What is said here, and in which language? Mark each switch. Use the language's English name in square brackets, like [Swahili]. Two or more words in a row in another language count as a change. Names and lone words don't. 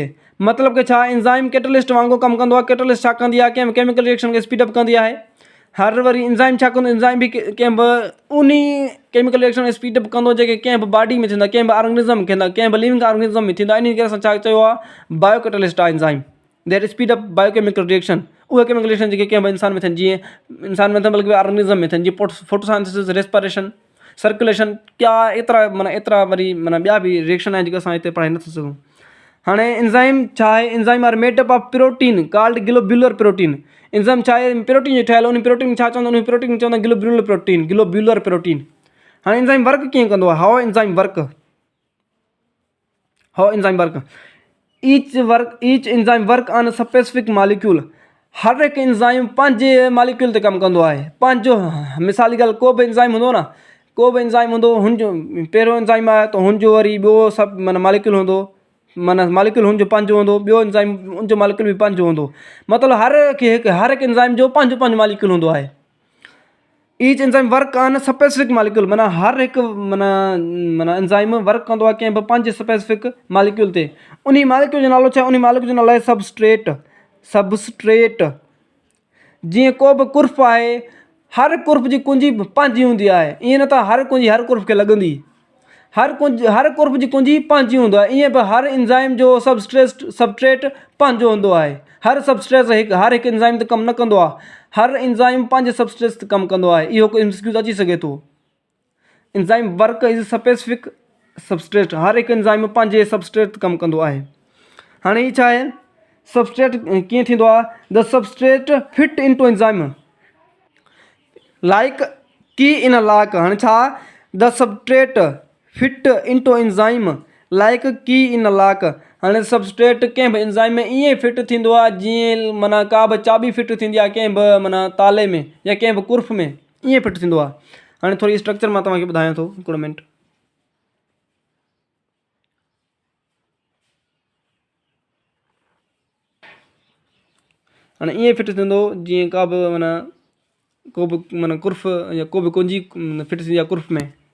[Sindhi] मतिलबु कि छा? [English] enzyme catalyst [Sindhi] वांगुरु कमु कंदो आहे। कैटालिस्ट छा कंदी आहे? कंहिं [English] chemical reaction [Sindhi] खे [English] speed up [Sindhi] कंदी आहे। हर वरी एंजाइम छा कंदो? एंजाइम बि कंहिं बि उन [English] chemical reaction [Sindhi] खे [English] speed up [Sindhi] कंदो जेके कंहिं बि बॉडी में थींदा, कंहिं बि ऑर्गेनिज़म में थींदा, कंहिं बि [English] living organism [Sindhi] में थींदा। इन करे असां छा चयो आहे? बायोकेटालिस्ट आहे [English] enzyme that speed up biochemical reaction. [Sindhi] उहे [English] chemical reaction [Sindhi] जेके कंहिं बि इंसान में थियनि, जीअं इंसान में थियनि बल्कि ऑर्गेनिज़म में थियनि, जीअं फोटोसाइंथिसिस, रेस्पिरेशन, सर्कुलेशन, क्या एतिरा वरी माना ॿिया बि रिएक्शन आहिनि जेके असां हिते पढ़ाए नथा सघूं। हाणे एंजाइम छा आहे? [English] enzyme are made up of protein called globular protein. [Sindhi] एंजाइम छा आहे? प्रोटीन जो ठहियल। उन प्रोटीन छा चवंदा? उन प्रोटीन चवंदा [English] globular protein. [Sindhi] हाणे [English] enzyme work [Sindhi] कीअं कंदो आहे? [English] how enzyme work each enzyme work on specific molecule. [Sindhi] हर हिकु एंजाइम पंहिंजे मॉलिक्यूल ते कमु कंदो आहे, पंहिंजो। मिसाल जी ॻाल्हि, को बि एंजाइम हूंदो न, को बि एंजाइम हूंदो, हुनजो पहिरियों एंजाइम आहे त हुनजो वरी ॿियो सभु माना मॉलिक्यूल हूंदो, माना मॉलिक्यूल हुनजो पंहिंजो हूंदो, ॿियो एंजाइम हुनजो मॉलिक्यूल बि पंहिंजो हूंदो। मतिलबु हर हिकु एंजाइम जो पंहिंजो मॉलिक्यूल हूंदो आहे। [English] each enzyme work on specific molecule, [Sindhi] माना हर एक माना [English] enzyme work [Sindhi] कंदो आहे कंहिं बि पंहिंजे [English] specific molecule [Sindhi] ते। उन मालिक्यूल जो नालो छा, उन मालिक्यूल जो नालो आहे सबस्ट्रेट। जीअं को बि कुर्फ़ आहे, हर कुर्फ़ जी कुंजी पंहिंजी हूंदी आहे। ईअं न त हर कुंजी हर कुर्फ़ खे लॻंदी, हर कुर्फ़ जी कुंजी पंहिंजी हूंदो आहे। ईअं बि हर एंजाइम जो सबस्ट्रेट पंहिंजो हूंदो आहे। हर सबस्ट्रेट हर हिकु एंजाइम ते कमु न कंदो आहे, हर एंजाइम पंहिंजे सबस्ट्रेट ते कमु कंदो आहे। इहो कोई MCQ अची सघे थो। [English] enzyme work is specific substrate, [Sindhi] हर हिकु एंजाइम पंहिंजे सबस्ट्रेट ते कमु कंदो आहे। हाणे हीअ छा आहे, सबस्ट्रेट कीअं थींदो आहे, [English] the substrate fit into enzyme like key in a lock. [Sindhi] हाणे छा, [English] the substrate fit into enzyme like key in a lock. [Sindhi] हाणे सबस्ट्रेट कंहिं बि एंजाइम में ईअं फिट थींदो आहे जीअं माना का बि चाबी फिट थींदी आहे कंहिं बि माना ताले में या कंहिं बि कुर्फ़ में, ईअं फिट थींदो आहे। हाणे थोरी स्ट्रक्चर मां तव्हांखे ॿुधायां थो, हिकिड़ो मिंट। हाणे ईअं फिट थींदो जीअं का बि माना को बि माना कुर्फ़ या को बि कुंजी फिट थींदी आहे कुर्फ़ में।